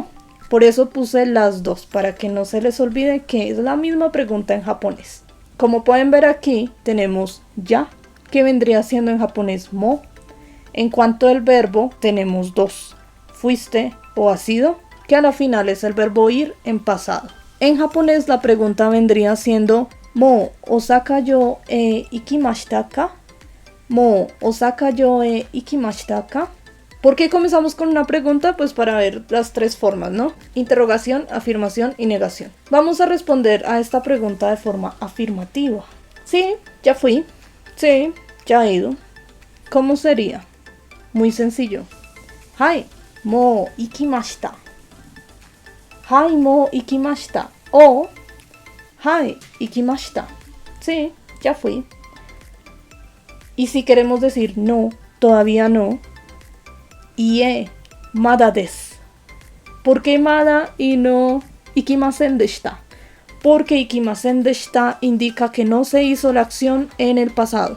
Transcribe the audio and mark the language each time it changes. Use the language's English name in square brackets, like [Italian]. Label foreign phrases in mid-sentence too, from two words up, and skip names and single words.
[Spanish] Por eso puse las 2, para que no se les olvide que es la misma pregunta en japonés. Como pueden ver aquí, tenemos ya, que vendría siendo en japonés mo. En cuanto al verbo, tenemos 2, fuiste o has ido, que a la final es el verbo ir en pasado. En japonés la pregunta vendría siendo [Japanese] mo Osaka yo ikimashita ka? Mo Osaka yo ikimashita ka? [Spanish] ¿Por qué comenzamos con una pregunta? Pues para ver las 3 formas, ¿no? Interrogación, afirmación y negación. Vamos a responder a esta pregunta de forma afirmativa. Sí, ya fui. Sí, ya he ido. ¿Cómo sería? Muy sencillo. [Japanese] Hai, mo ikimashita. Hai, mo ikimashita. O hai, ikimashita. [Spanish] Sí, ya fui. Y si queremos decir no, todavía no, [Japanese] ie, mada desu. [Spanish] ¿Por qué mada y no [Japanese] ikimasen deshita? [Spanish] Porque [Japanese] ikimasen deshita [Spanish] indica que no se hizo la acción en el pasado.